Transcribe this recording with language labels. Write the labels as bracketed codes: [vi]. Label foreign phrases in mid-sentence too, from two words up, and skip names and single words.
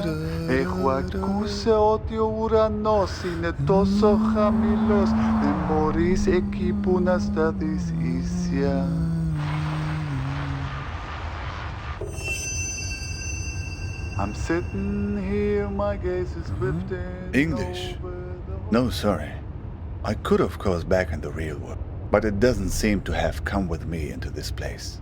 [el] Έχω ακούσει ότι ο ουρανός είναι τόσο χαμηλός, δεν μπορείς εκεί που να σταθείς ίσια. [en] I'm sitting here, my gaze is drifting. English? No, sorry. I could of course back in the real world, but it doesn't seem to have come with me into this place.